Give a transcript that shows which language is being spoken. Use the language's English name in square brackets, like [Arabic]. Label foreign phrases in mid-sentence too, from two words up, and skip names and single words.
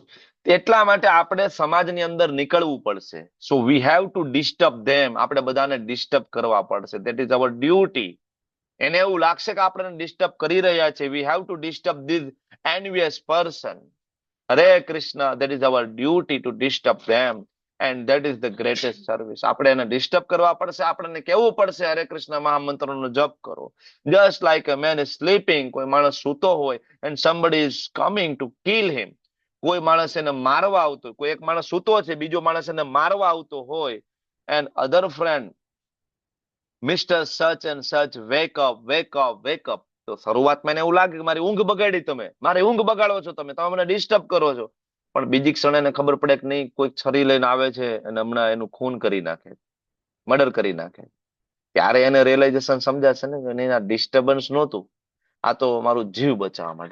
[Gujarati] એટલા માટે આપણે સમાજની અંદર નીકળવું પડશે. [English] So we have to disturb them. [Gujarati] આપણે બધાને ડિસ્ટર્બ કરવા પડશે. [English] That is our duty. [Gujarati] એને એવું લાગશે કે આપણે ડિસ્ટર્બ કરી રહ્યા છે. [English] We have to disturb this envious person. હરે કૃષ્ણ, that is our duty to disturb them and that is the greatest service. [Gujarati] આપણે એને ડિસ્ટર્બ કરવા પડશે, આપણને કહેવું પડશે હરે કૃષ્ણ મહામંત્રનો જપ કરો. [English] Just like a man is sleeping, [Gujarati] કોઈ માણસ સૂતો હોય [English] and somebody is coming to kill him, [Gujarati] કોઈ માણસ એને મારવા આવતો, કોઈ એક માણસ સૂતો છે, બીજો માણસ એને મારવા આવતો હોય, [English] and other friend, Mr. Such and such, wake up, wake up, wake up. [Gujarati] તો શરૂઆતમાં એને એવું લાગે કે મારી ઊંઘ બગાડી, તમે મારી ઊંઘ બગાડો છો, તમે મને ડિસ્ટર્બ કરો છો. પણ બીજી ક્ષણે એને ખબર પડે કે નહીં, કોઈ છરી લઈને આવે છે અને હમણાં એનું ખૂન કરી નાખે, મર્ડર કરી નાખે. ત્યારે એને રિયલાઇઝેશન સમજાશે ને કે નહીં, આ ડિસ્ટર્બન્સ નહોતું, આ તો મારું જીવ બચાવવા માટે.